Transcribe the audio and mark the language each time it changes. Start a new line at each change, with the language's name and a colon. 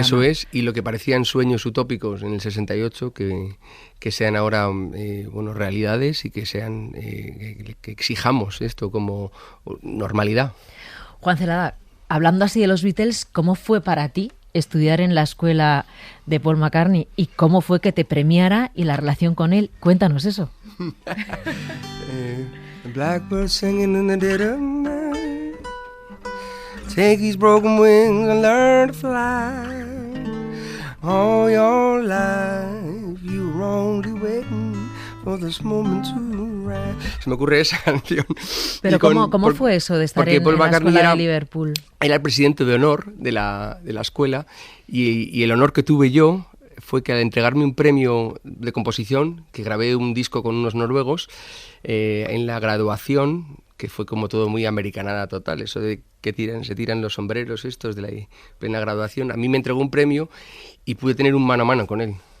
Spanish: Eso es, y lo que parecían sueños utópicos en el 68, que sean ahora realidades y que sean que exijamos esto como normalidad. Juan Celada, hablando así de los Beatles, ¿cómo fue para ti estudiar en la escuela de Paul McCartney y cómo fue que te premiara y la relación con él? Cuéntanos eso.
English: Blackbird singing in the dead of night. Take these broken wings and learn to fly. All your life you were only waiting for this moment to rise.
Spanish: Se me ocurre esa canción. Pero ¿cómo fue eso de estar en la escuela de Liverpool? Era el presidente de honor de la escuela y el honor que tuve yo fue que al entregarme un premio de composición, que grabé un disco con unos noruegos, en la graduación, que fue como todo muy americanada total, eso de que se tiran los sombreros estos de la plena graduación, a mí me entregó un premio y pude tener un mano a mano con él.